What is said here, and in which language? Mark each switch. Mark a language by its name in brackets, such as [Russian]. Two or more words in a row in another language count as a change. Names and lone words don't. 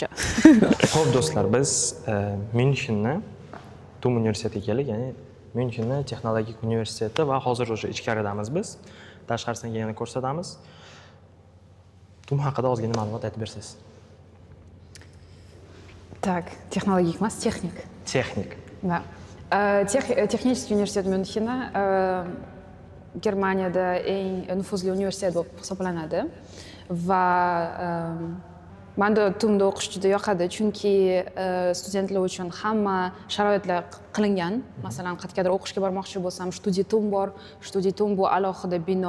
[Uzbek] Xo'p, do'stlar, biz Myunxenni TUM universitetiga keldik, ya'ni Myunxenni texnologik universiteti va hozir o'sha ichkaridamiz biz. Tashqarisidan yana ko'rsatamiz. TUM haqida ozgina ma'lumot aytib bersangiz. Так, технологик emas, texnik. Texnik. [Russian] Да. Texnicheский университет [Uzbek] Myunxena Germaniyada eng nufuzli universitet bo'lib hisoblanadi va menda TUMda o'qish juda yoqadi, chunki studentlar uchun hamma sharoitlar qilingan. Masalan, qayergadir o'qishga bormoqchi bo'lsam, Studiy TUM bor. Studiy TUM bu alohida bino.